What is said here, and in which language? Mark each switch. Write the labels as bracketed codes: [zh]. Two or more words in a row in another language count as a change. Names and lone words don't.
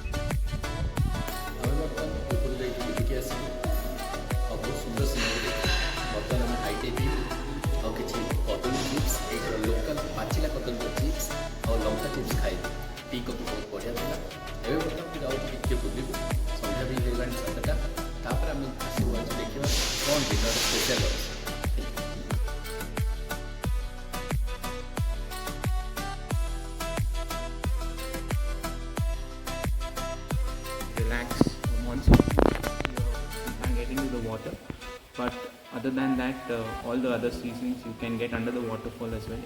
[or] ଆଉ କିଛି କଦଳୀ ଚିପ୍ସ, ଏଇଠାର ଲୋକାଲ ପାଚିଲା କଦଳୀ ଚିପ୍ସ ଆଉ ଲଙ୍କା ଚିପ୍ସ ଖାଇବି। [en] tea coffee [or] ବହୁତ ବଢ଼ିଆ ଥିଲା। ଏବେ ବର୍ତ୍ତମାନ ଯାଉଛି ଟିକେ ବୁଲିବୁ, ସନ୍ଧ୍ୟା ବି ହେଇଗଲାଣି 7ଟା। ତାପରେ ଆମେ ଆସିବୁ ଆଜି ଦେଖିବା କ'ଣ [en] dinner special [or] ଅଛି। [en] Relax once you can get into the water, but other than that all the other seasons you can get under the waterfall as well.